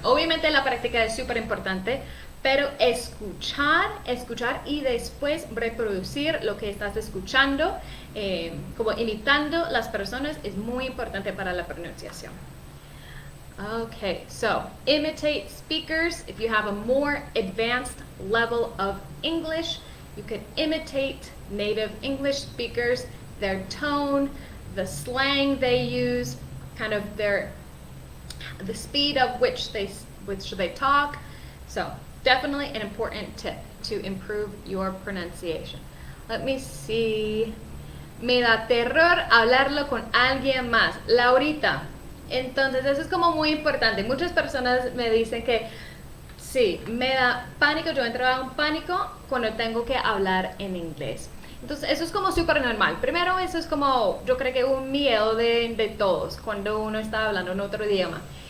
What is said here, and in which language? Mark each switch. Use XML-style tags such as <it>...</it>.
<es>Obviamente la práctica es súper importante, pero escuchar y después reproducir lo que estás escuchando, como imitando las personas, es muy importante para la pronunciación.</es> <en>Okay, so imitate speakers. If you have a more advanced level of English, you can imitate native English speakers, their tone, the slang they use, kind of the speed of which they talk. So definitely an important tip to improve your pronunciation. Let me see.</en> <es>Me da terror hablarlo con alguien más. Laurita. Entonces eso es como muy importante. Muchas personas me dicen que sí, me da pánico, yo entraba en pánico cuando tengo que hablar en inglés. Entonces eso es como súper normal. Primero eso es como, yo creo que un miedo de todos cuando uno está hablando en otro idioma.</es>